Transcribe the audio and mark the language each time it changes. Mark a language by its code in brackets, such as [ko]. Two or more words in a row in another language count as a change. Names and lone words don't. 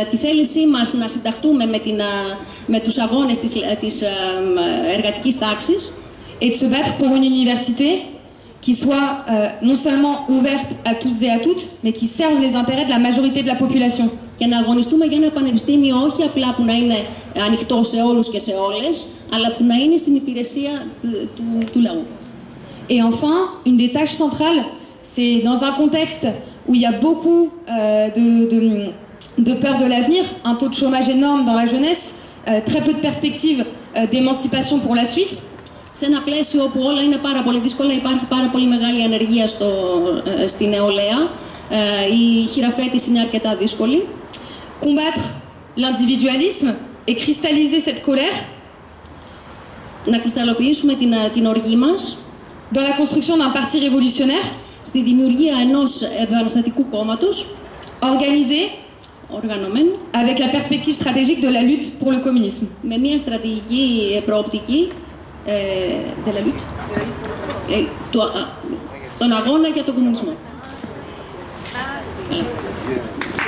[el] Τη θέλησή μας να συνταχτούμε με τους αγώνες της εργατικής τάξης. [fr] Et de se battre pour une université qui soit non seulement ouverte à tous et à toutes, mais qui serve les intérêts de la majorité de la population. [el] Και να αγωνιστούμε για ένα πανεπιστήμιο όχι απλά που να είναι ανοιχτό σε όλους και σε όλες, αλλά που να είναι στην υπηρεσία του λαού. [fr] Et enfin, une des tâches centrales, c'est dans un contexte où il y a beaucoup de peur de l'avenir, un taux de chômage énorme dans la jeunesse, très peu de perspectives d'émancipation pour la suite. [el] Σε ένα πλαίσιο όπου όλα είναι πάρα πολύ δύσκολα, υπάρχει πάρα πολύ μεγάλη ανεργία στη νεολαία, η χειραφέτηση είναι αρκετά δύσκολη. [fr] Combattre l'individualisme et cristalliser cette colère. [el] Να κρυσταλλοποιήσουμε την οργή μας. [fr] Dans la construction d'un parti révolutionnaire. [el] Στη δημιουργία ενός επαναστατικού κόμματος. [fr] Organisé. [el] Οργανωμένο. [fr] Avec la perspective stratégique de la lutte pour le communisme. [el] Με μια στρατηγική προοπτική [fr] de la lutte. [el] Τον αγώνα για τον κομμουνισμό.